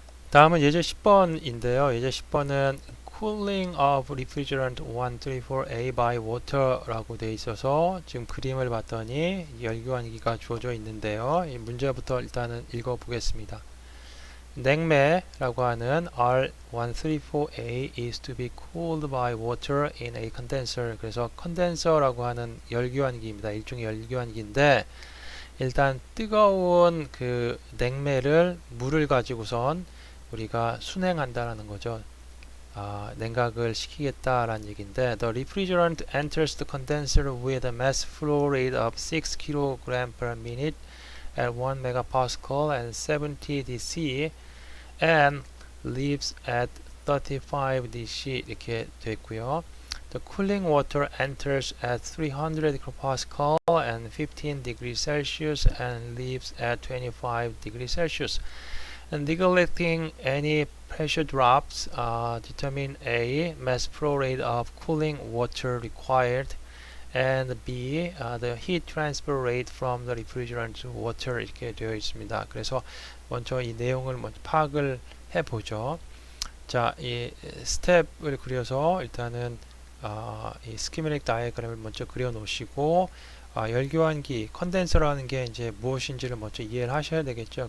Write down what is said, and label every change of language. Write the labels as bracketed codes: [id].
[ko] 다음은 예제 10번인데요. 예제 10번은 [en] Cooling of Refrigerant 134A by Water [ko] 라고 되어 있어서 지금 그림을 봤더니 열교환기가 주어져 있는데요. 이 문제부터 일단은 읽어보겠습니다. 냉매라고 하는 [en] R134A is to be cooled by water in a condenser. [ko] 그래서 컨덴서라고 하는 열교환기입니다. 일종의 열교환기인데 일단 뜨거운 그 냉매를 물을 가지고선 우리가 순행한다라는 거죠. 냉각을 시키겠다라는 얘기인데 [en] The refrigerant enters the condenser with a mass flow rate of 6 kg per minute at 1 megapascal and 70 DC and leaves at 35 DC [ko] 이렇게 되어 있고요. [en] The cooling water enters at 300 pascal and 15 degrees Celsius and leaves at 25 degrees Celsius. And neglecting any pressure drops, determine A. Mass flow rate of cooling water required, and B. The heat transfer rate from the refrigerant to water [ko] 이렇게 되어 있습니다. 그래서 먼저 이 내용을 먼저 파악을 해보죠. 자, 이 스텝을 그려서 일단은 이 스키매틱 다이어그램을 먼저 그려 놓으시고 열교환기, 컨덴서라는 게 이제 무엇인지를 먼저 이해를 하셔야 되겠죠.